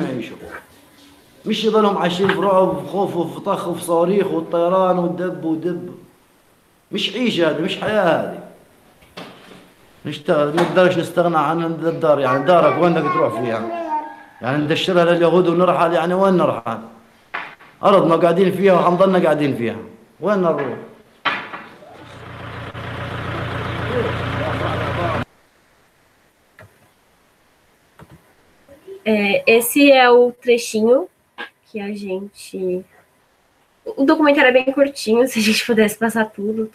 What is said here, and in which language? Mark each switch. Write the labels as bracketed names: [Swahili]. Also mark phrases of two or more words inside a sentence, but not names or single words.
[Arabic] يعيشوا مش يضلهم عايشين في رعب وفي خوف وفي طخ وفي صواريخ والطيران ودب مش عيشه هذه مش حياه هذه نشتغل ما نقدرش نستغنى عن الدار يعني دارك وين بدك تروح فيها يعني ندشرها لليهود ونرحل يعني وين نرحل ارض ما قاعدين فيها وحنضلنا قاعدين فيها وين نروح [Portuguese] Esse é o trechinho que a gente... O documentário é bem curtinho, se a gente pudesse passar tudo.